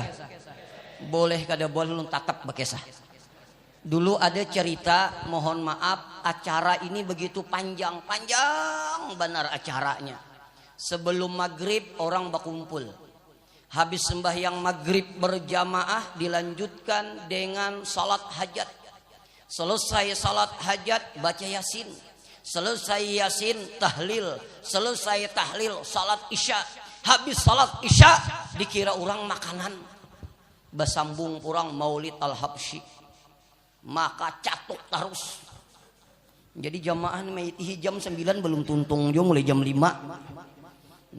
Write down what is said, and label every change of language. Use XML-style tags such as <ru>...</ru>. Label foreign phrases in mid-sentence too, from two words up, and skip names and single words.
<bjn>Boleh kada boleh ulun tatap bekesah? Dulu ada cerita, mohon maaf, acara ini begitu panjang benar acaranya. Sebelum maghrib orang berkumpul. Habis sembahyang maghrib berjamaah dilanjutkan dengan salat hajat. Selesai salat hajat baca yasin. selesai yasin tahlil, selesai tahlil salat isya, habis salat isya dikira orang makanan, basambung kurang maulid al-habsyi, maka catuk terus. Jadi jamaah jam 9 belum tuntung jo mulai jam 5.</bjn>